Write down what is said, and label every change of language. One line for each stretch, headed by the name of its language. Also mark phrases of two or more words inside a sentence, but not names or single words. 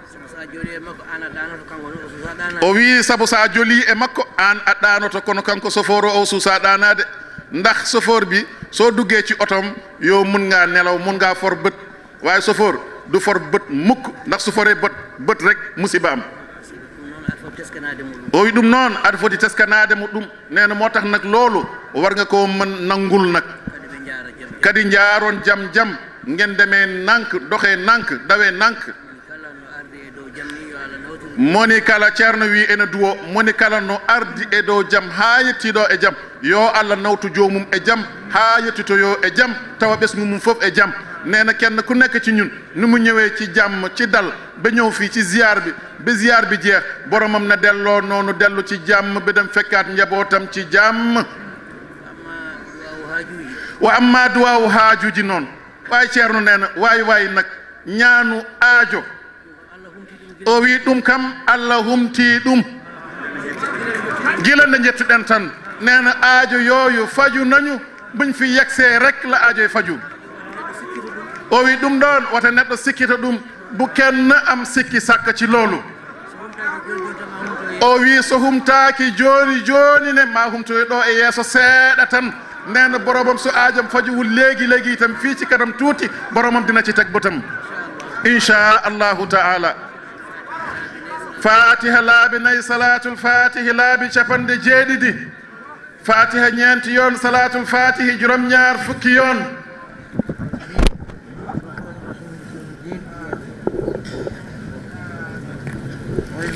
Fula: o wi sabu sa joli e makko an a ɗaanoto kono kanko chauffeur o suusa ɗaanaade
Wolof: ndax chauffeur bi soo duggee ci otom yow mun ngaa nelaw mun ngaa for bët waaye sofoor du for bët mukk ndax su foree bët rek musiba am
Fula: o wi ɗum noon aɗa foti teskanade mo ɗum
Wolof: nee na moo tax nag loolu war nga ko mën nangul nag kadi njaaroon jam ngeen demee nank doxee nank dawee nank
Fula: moni kala ceerno wi ene duwo moni kala no ardi e dow jam haa yettiɗo e jam
Wolof: yo Allah nawtu joomum e jam haa yettitoyo e jam tawa ɓesgu mum fof e jam nee na kenn ku nekk ci ñun ni mu ñëwee ci jàmm ci dal ba ñëw fii ci ziar bi ba ziar bi jeex boromam na delloo noonu dellu ci jàmm ba dem fekkaat njabootam ci jàmm wa amma duwaawu haajuji noonu waaye ceerno nee na waay nag ñaanu aajo
Fula: o wi ɗum kam Allah humtii ɗum gila nde jettuɗen tan
Wolof: nee na aajo yooyu faju nañu buñ fi yegsee rek la aajo faju
Fula: o wi ɗum ɗon wata neɗɗo sikkita ɗum
Wolof: bu kenn am sikki sakka ci loolu
Fula: o wi so humtaaki jooni ne ma humtoy ɗo e yeeso seeɗa tan
Wolof: nee na boromam so aajam fajuwul léegi itam fii ci kanam tuuti boromam dina ci teg bëtam
Arabic: inchaa allahu taala fatiha laabi nayi salatul fatihi
Fula: laabi capanɗe jeeɗiɗi
Wolof: fatiha ñeenti yoon
Arabic: salatul fatihi
Wolof: juróom ñaar fukki yoon
Arabic: fatiha